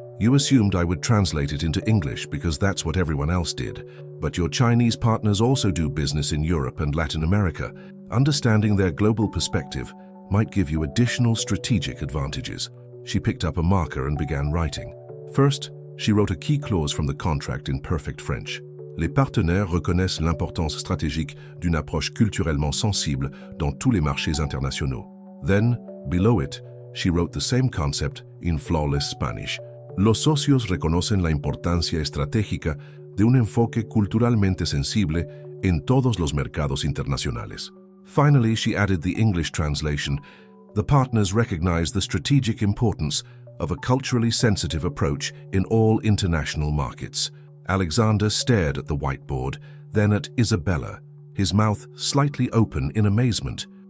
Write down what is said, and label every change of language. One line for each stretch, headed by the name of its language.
English: You assumed I would translate it into English because that's what everyone else did. But your Chinese partners also do business in Europe and Latin America. Understanding their global perspective might give you additional strategic advantages. She picked up a marker and began writing. First, she wrote a key clause from the contract in perfect French.
French: Les partenaires reconnaissent l'importance stratégique d'une approche culturellement sensible dans tous les marchés internationaux.
English: Then, below it, she wrote the same concept in flawless Spanish.
Spanish: Los socios reconocen la importancia estratégica de un enfoque culturalmente sensible en todos los mercados internacionales.
English: Finally, she added the English translation. The partners recognize the strategic importance of a culturally sensitive approach in all international markets. Alexander stared at the whiteboard, then at Isabella, his mouth slightly open in amazement.